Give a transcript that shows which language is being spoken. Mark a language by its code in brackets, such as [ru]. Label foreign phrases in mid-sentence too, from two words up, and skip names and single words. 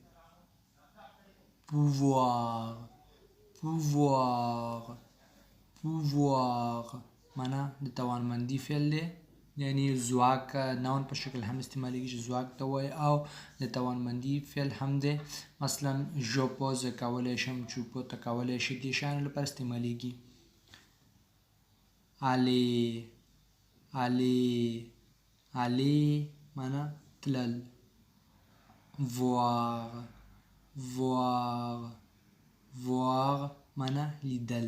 [fr] pouvoir pouvoir pouvoir [ps] معنا د توانمندي فعل دی، یعنی ځواک ناون په شکل هم استعمالیږي چې ځواک ته وایي، او د توانمندي فعل هم دی. مثلا [fr] je peux [ps] زه کولی شم، [fr] tu peux [ps] ته کولی شي، دې شیانو لپاره استعمالیږي. [fr] aller aller aller [ps] معنا تلل. [fr] voir voir voir [ps] معنا لیدل.